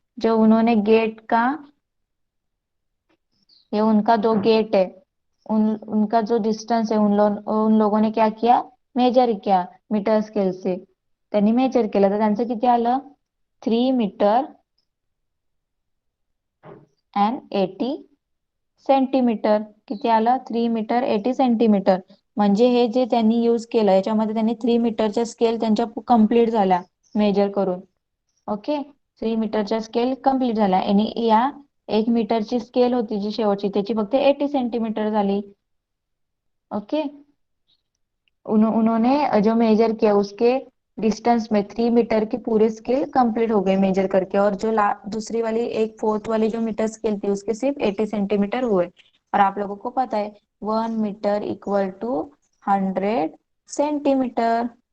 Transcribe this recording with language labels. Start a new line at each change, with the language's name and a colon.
Hindi: जो उन्होंने गेट का, ये उनका 2 गेट है, उनका जो डिस्टेंस है उन लोगों ने क्या किया, मेजर किया मीटर स्केल से.
Marathi: त्यांनी मेजर केलं तर त्यांचं किती आलं, 3 मीटर अँड 80 सेंटीमीटर. किती आलं, 3 मीटर 80 सेंटीमीटर. म्हणजे हे जे त्यांनी यूज केलं याच्यामध्ये त्यांनी 3 मीटरच्या स्केल त्यांच्या कम्प्लीट झाल्या मेजर करून. ओके, 3 मीटरच्या स्केल कम्प्लीट झाल्या. आणि या 1 मीटरची स्केल होती जी शेवटची त्याची फक्त 80 सेंटीमीटर झाली.
Hindi: ओके, उन्होंने जो मेजर किया उसके डिस्टेंस में 3 मीटर की पूरी स्केल कंप्लीट हो गई मेजर करके. और जो दूसरी वाली एक फोर्थ वाली जो मीटर स्केल थी उसके सिर्फ 80 सेंटीमीटर हुए. और आप लोगों को पता है 1 मीटर इक्वल टू 100 सेंटीमीटर.